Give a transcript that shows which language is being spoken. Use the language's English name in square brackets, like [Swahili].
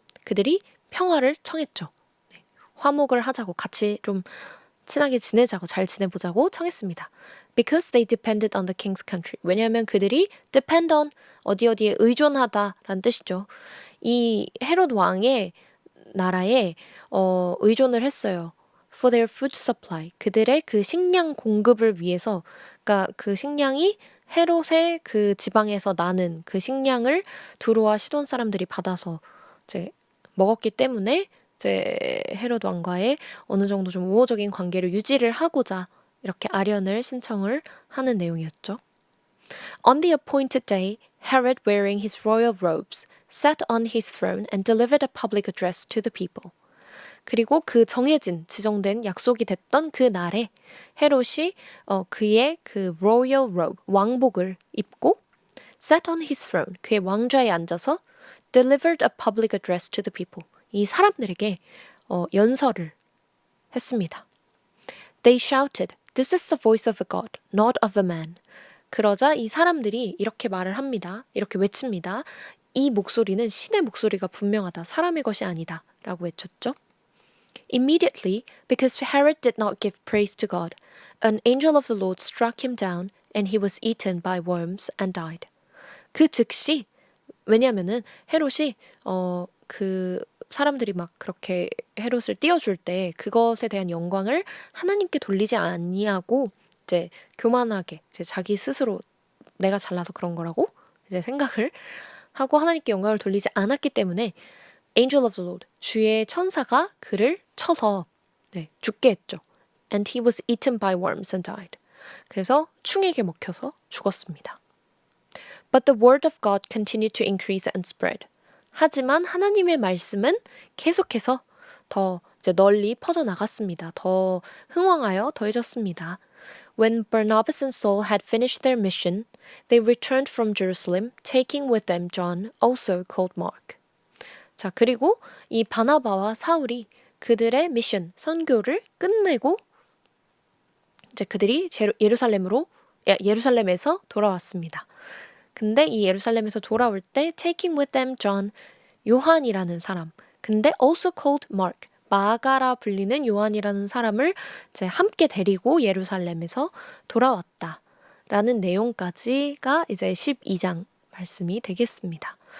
[Korean] 그들이 평화를 청했죠. 네, 화목을 하자고 같이 좀 친하게 지내자고 잘 지내보자고 청했습니다. [English] Because they depended on the king's country. [Korean] 왜냐하면 그들이 depend on 어디에 의존하다라는 뜻이죠. 이 헤롯 왕의 나라에 의존을 했어요. [English] For their food supply. [Korean] 그들의 그 식량 공급을 위해서, 그러니까 그 식량이 헤롯의 그 지방에서 나는 그 식량을 두루와 시돈 사람들이 받아서 이제 먹었기 때문에 이제 헤롯 왕과의 어느 정도 좀 우호적인 관계를 유지를 하고자 이렇게 아련을 신청을 하는 내용이었죠. [English] On the appointed day, Herod, wearing his royal robes, sat on his throne and delivered a public address to the people. [Korean] 그리고 그 정해진, 지정된 약속이 됐던 그 날에 헤롯이 그의 그 [English] royal robe, [Korean] 왕복을 입고 [English] sat on his throne, [Korean] 그의 왕좌에 앉아서 [English] delivered a public address to the people. [Korean] 이 사람들에게 연설을 했습니다. [English] They shouted, "This is the voice of a god, not of a man." [Korean] 그러자 이 사람들이 이렇게 말을 합니다. 이렇게 외칩니다. 이 목소리는 신의 목소리가 분명하다. 사람의 것이 아니다. 라고 외쳤죠. [English] Immediately, because Herod did not give praise to God, an angel of the Lord struck him down and he was eaten by worms and died. [Korean] 그 즉시, 왜냐면은 헤롯이 그 사람들이 막 그렇게 헤롯을 띄워줄 때 그것에 대한 영광을 하나님께 돌리지 아니하고 이제 교만하게 이제 자기 스스로 내가 잘나서 그런 거라고 이제 생각을 하고 하나님께 영광을 돌리지 않았기 때문에 [English] Angel of the Lord, [Korean] 주의 천사가 그를 쳐서 죽게 했죠. [English] And he was eaten by worms and died. [Korean] 그래서 충에게 먹혀서 죽었습니다. But the word of God continued to increase and spread. 하지만 하나님의 말씀은 계속해서 더 이제 널리 퍼져나갔습니다. 더 흥왕하여 더해졌습니다. [English] When Barnabas and Saul had finished their mission, they returned from Jerusalem, taking with them John, also called Mark. [Korean] 자, 그리고 이 바나바와 사울이 그들의 미션, 선교를 끝내고 이제 그들이 예루살렘에서 돌아왔습니다. 근데 이 예루살렘에서 돌아올 때 [English] taking with them John, [Korean] 요한이라는 사람, 근데 [English] also called Mark, [Korean] 마가라 불리는 요한이라는 사람을 이제 함께 데리고 예루살렘에서 돌아왔다라는 내용까지가 이제 12장 말씀이 되겠습니다.